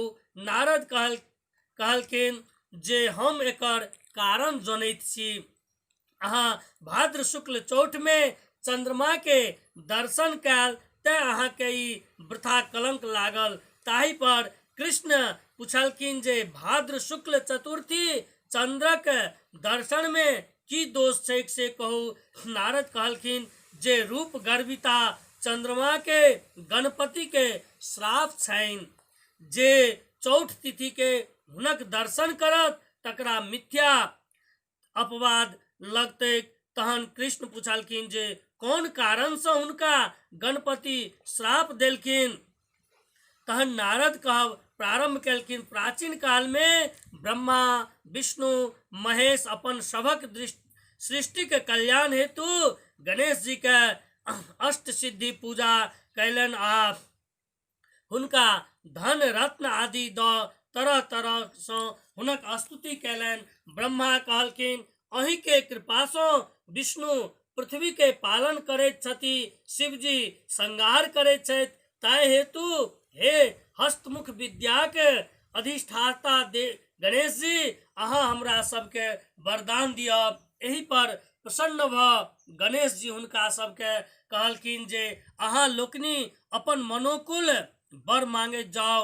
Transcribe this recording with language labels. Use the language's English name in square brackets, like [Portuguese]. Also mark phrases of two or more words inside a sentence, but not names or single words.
[Maithili] नारद कहलखिन जे हम एकर कारण जनैत छी। अहाँ भाद्र शुक्ल चौठ में चंद्रमा के दर्शन कयल तैं अहाँ के ई वृथा कलंक लागल। ताहि पर कृष्ण पूछलखिन जे भाद्र शुक्ल चतुर्थी चंद्रक दर्शन में की दोष छै से कहू। नारद कहलखिन जे रूप गर्विता चंद्रमा के गणपति के श्राप छनि। जे चौठ तिथि के हुनक दर्शन करत तकरा मिथ्या अपवाद लगतै। तहन कृष्ण पूछलखिन जे कोन कारण से हुनका गणपति श्राप देलखिन। तहन नारद कहब प्रारंभ केलखिन। प्राचीन काल में ब्रह्मा विष्णु महेश अपन सभक सृष्टि के कल्याण हेतु गणेश जी के अष्ट सिद्धि पूजा कैलन आ हुनका धन रत्न आदि द तरह तरह से हुनक स्तुति कैलन। ब्रह्मा कहलखिन अहि के कृपा से विष्णु पृथ्वी के पालन करैत छथि, शिवजी संहार करैत छथि, ताहि हेतु हे हस्तमुख विद्या के अधिष्ठाता गणेश जी अहाँ हमरा सबके वरदान दिअ। एहि पर प्रसन्न भ गणेश जी हुनका सबके कहलखिन जे अहाँ लोकनि अपन मनोकुल वर मांगे जाओ।